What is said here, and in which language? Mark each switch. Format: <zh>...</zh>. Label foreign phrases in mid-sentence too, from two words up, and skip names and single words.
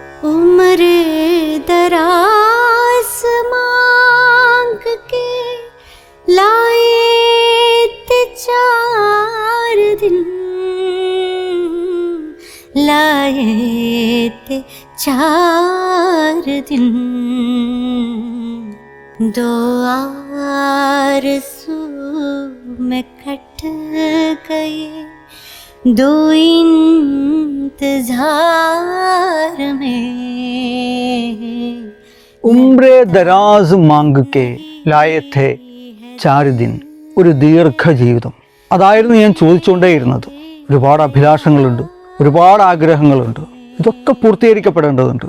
<hi>उम्र दराज मांग के लाए थे 4 दिन, लाए थे 4 दिन। 2 आरज़ू में कट गए, 2 इंतजार में। उम्रे दराज़ मांग के लाए थे 4 दिन.</hi> <ml>ഒരു ദീർഘജീവിതം, അതായിരുന്നു ഞാൻ ചോദിച്ചുകൊണ്ടേയിരുന്നത്. ഒരുപാട് അഭിലാഷങ്ങളുണ്ട്, ഒരുപാട് ആഗ്രഹങ്ങളുണ്ട്, ഇതൊക്കെ പൂർത്തീകരിക്കപ്പെടേണ്ടതുണ്ട്.</ml>